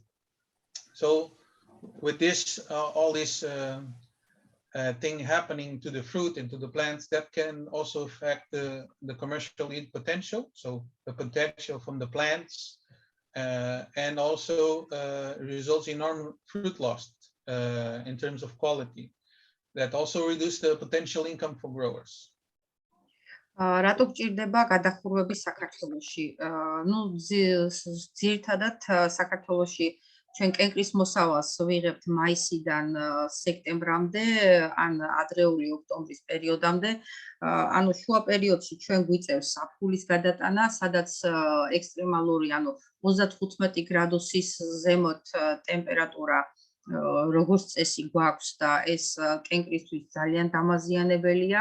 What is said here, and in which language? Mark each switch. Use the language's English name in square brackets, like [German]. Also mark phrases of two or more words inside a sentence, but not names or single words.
[English] So with this, all this thing happening to the fruit and to the plants, that can also affect the commercial yield potential. So the potential from the plants and also results in enormous fruit loss in terms of quality. That also reduce the potential income for growers. [Georgian] რატო გჭირდება გადახურვები საქართველოში? ნუ ძირითადად საქართველოში ჩვენ კენკრის მოსავალს ვიღებთ მაისიდან სექტემბრამდე, ან ადრეული ოქტომბრის პერიოდამდე. ანუ შუა პერიოდში ჩვენ გვიწევს საფულის გადატანა, სადაც ექსტრემალური, ანუ 35 გრადუსის ზემოთ ტემპერატურა როგორც წესი გვაქვს და ეს კენკრისთვის ძალიან დამაზიანებელია.